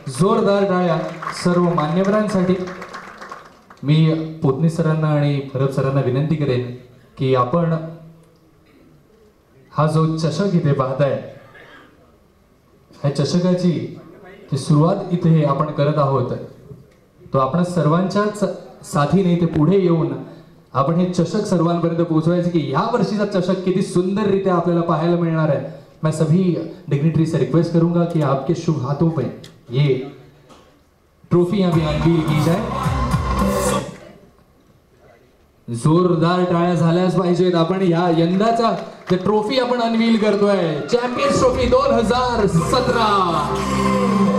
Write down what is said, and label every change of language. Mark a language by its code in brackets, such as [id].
[mr] जोरदार टाळ्या सर्व मान्यवरांसाठी. मी पोतनीस सरांना आणि परब सरांना विनंती करेन की आपण हा जो चषक इथे पाहताय ह्या चषकाची जी सुरुवात इथे आपण करत आहोत तो आपण सर्वांच्याच साथीने इथे पुढे येऊन आपण हे चषक सर्वांपर्यंत पोहोचवायचे की या वर्षीचा चषक किती सुंदररित्या आपल्याला पाहायला मिळणार आहे. [hi] मैं सभी डिग्निटरी से रिक्वेस्ट करूंगा कि आपके शुभ हाथों पे ये ट्रॉफी अभी अनवील की जाए. [mr] जोरदार टाळ्या झाल्याच पाहिजेत. आपण या यंदाचा ट्रॉफी आपण अनवील करतोय, चॅम्पियन्स ट्रॉफी 2017.